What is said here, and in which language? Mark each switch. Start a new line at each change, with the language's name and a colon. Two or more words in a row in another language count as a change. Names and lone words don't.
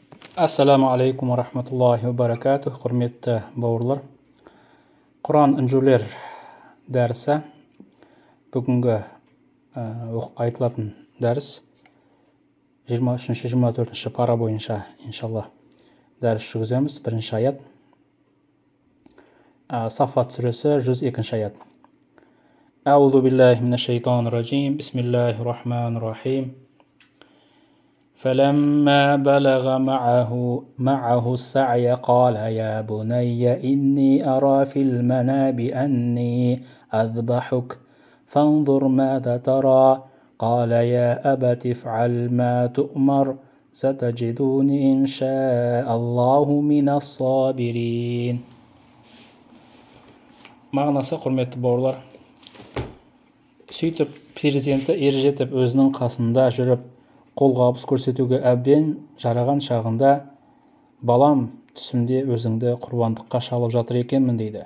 Arabic: السلام عليكم ورحمة الله وبركاته.
Kazakh: Құрметті бауырлар, Құран інжулер дәрісі бүгінгі айтылатын дәріс 23-24 пара бойынша иншалла дәріс жүргіземіз. Бірінші аят, Саффат сүресі 102 аят.
Arabic: أعوذ بالله من الشيطان الرجيم. بسم الله الرحمن الرحيم. فلما بلغ معه السعي قال يا بني إني أرى في المنام أني أذبحك فانظر ماذا ترى قال يا أبت افعل ما تؤمر ستجدوني إن شاء الله من الصابرين.
Kazakh: Мағынасы, құрметті бауырлар, сөйтіп перзенті ержетіп өзінің қасында жүріп қолғабыс көрсетуге әбден жараған шағында, балам, түсімде өзіңді құрбандыққа шалып жатыр екенмін дейді.